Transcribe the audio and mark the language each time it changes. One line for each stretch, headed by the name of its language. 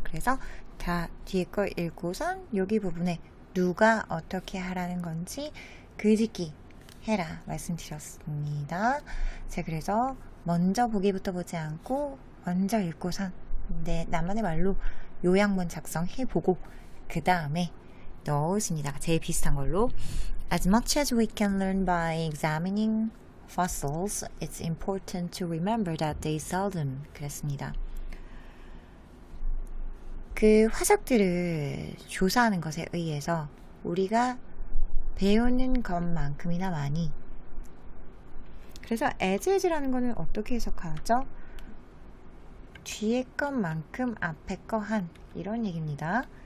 Korean: 그래서 다 뒤에 거 읽고선 여기 부분에 누가 어떻게 하라는 건지 글짓기 해라 말씀드렸습니다. 자, 그래서 먼저 보기부터 보지 않고 먼저 읽고선 나만의 말로 요약문 작성해보고 그 다음에 넣으십니다. 제일 비슷한 걸로
English: As much as we can learn by examining fossils, it's important to remember that they seldom
Korean: 그랬습니다. 그 화석들을 조사하는 것에 의해서 우리가 배우는 것만큼이나 많이 그래서 as라는 거는 어떻게 해석하죠? 뒤에 것만큼 앞에 거 한 이런 얘기입니다.